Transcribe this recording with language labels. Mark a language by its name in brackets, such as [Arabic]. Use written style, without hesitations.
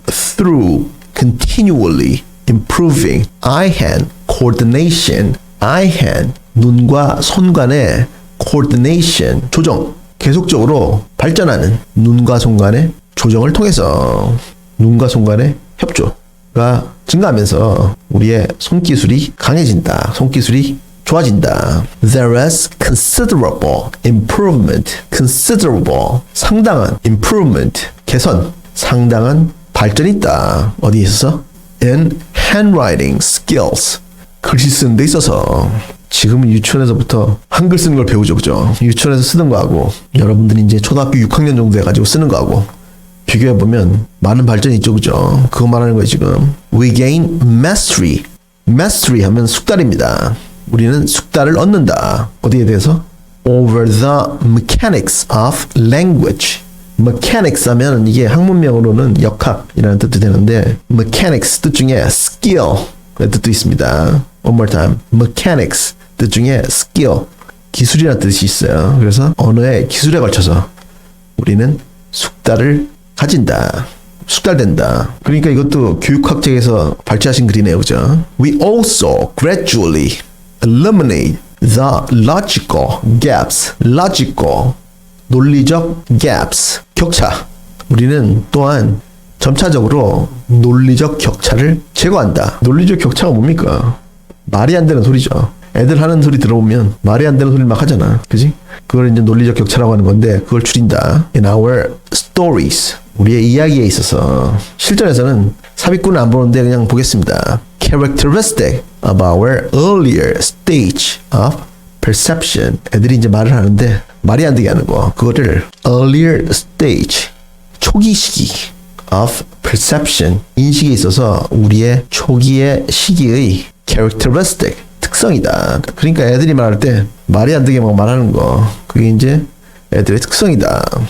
[English] Through continually improving eye-hand coordination [Korean] eye-hand 눈과 손 간의 coordination 조정 계속적으로 발전하는 눈과 손 간의 조정을 통해서 눈과 손 간의 협조가 증가하면서 우리의 손기술이 강해진다. 손기술이 좋아진다. [English] There is considerable improvement. [Korean] considerable 상당한 improvement 개선 상당한 발전이 있다. 어디에 있어서? [English] in handwriting skills [Korean] 글씨 쓰는 데 있어서. 지금은 유치원에서부터 한글 쓰는 걸 배우죠, 그죠? 유치원에서 쓰는 거하고 여러분들이 이제 초등학교 6학년 정도 해가지고 쓰는 거하고 비교해보면 많은 발전이 있죠, 그죠? 그거 말하는 거예요, 지금. [English] We gain mastery. [Korean] mastery 하면 숙달입니다. 우리는 숙달을 얻는다. 어디에 대해서? [English] Over the mechanics of language. [Korean] mechanics 하면 이게 학문명으로는 역학이라는 뜻도 되는데 mechanics 뜻 중에 skill 라는 뜻도 있습니다. [English] One more time. [Korean] mechanics 뜻 중에 skill 기술이라는 뜻이 있어요. 그래서 언어의 기술에 걸쳐서 우리는 숙달을 가진다. 숙달된다. 그러니까 이것도 교육학적에서 발췌하신 글이네요. 그죠? [English] We also gradually eliminate the logical gaps. [Korean] logical, 논리적 gaps, 격차. 우리는 또한 점차적으로 논리적 격차를 제거한다. 논리적 격차가 뭡니까? 말이 안 되는 소리죠. 애들 하는 소리 들어보면 말이 안 되는 소리를 막 하잖아. 그지? 그걸 이제 논리적 격차라고 하는 건데 그걸 줄인다. [English] In our stories. [Korean] 우리의 이야기에 있어서 실전에서는 삽입구는 안 보는데 그냥 보겠습니다. [English] Characteristic of our earlier stage of perception. [Korean] 애들이 이제 말을 하는데 말이 안 되게 하는 거. 그거를 earlier stage 초기 시기 of perception 인식에 있어서 우리의 초기의 시기의 characteristic 특성이다. 그러니까 애들이 말할 때 말이 안 되게 막 말하는 거. 그게 이제 애들의 특성이다.